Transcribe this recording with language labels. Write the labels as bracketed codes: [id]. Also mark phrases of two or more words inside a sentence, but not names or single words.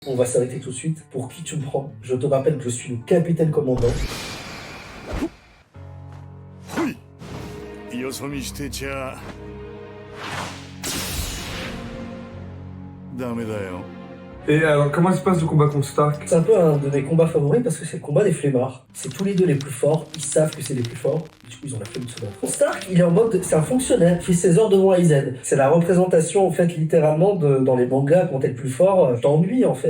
[fr] On va s'arrêter tout de suite. Pour qui tu me prends? Je te rappelle que je suis le capitaine commandant. [ja] よそ見してちゃダメだよ。 [fr] Et alors, comment se passe le combat contre Stark? C'est un peu un de mes combats favoris parce que c'est le combat des flemmards. C'est tous les deux les plus forts, ils savent que c'est les plus forts. Du coup, ils ont la flemme de se battre. Stark, il est en mode, c'est un fonctionnaire qui fait ses heures devant Aizen. C'est la représentation, en fait, littéralement, dans les mangas, quand t'es le plus fort, t'ennuies, en fait.